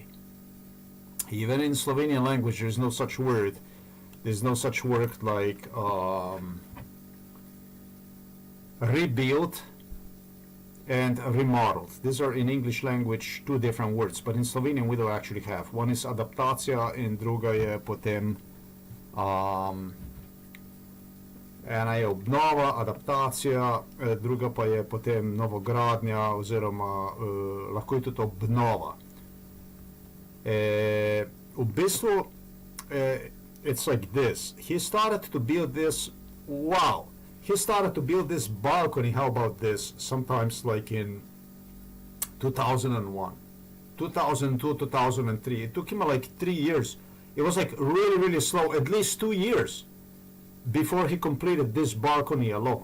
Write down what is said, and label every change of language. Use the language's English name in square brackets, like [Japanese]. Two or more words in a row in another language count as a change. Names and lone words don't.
[English] Even in Slovenian language, there's no such word. There's no such word like rebuild and remodeled. These are in English language two different words, but in Slovenian we don't actually have. [Slovenian] One is adaptacija in druga je potem ena je obnova, adaptacija, druga pa je potem novogradnja oziroma lahko je tudi obnova. V bistvu [English] it's like this. He started to build this, wow, he started to build this balcony, how about this, sometimes like in 2001, 2002, 2003. It took him like 3 years. It was like really, really slow, at least 2 years before he completed this balcony alone.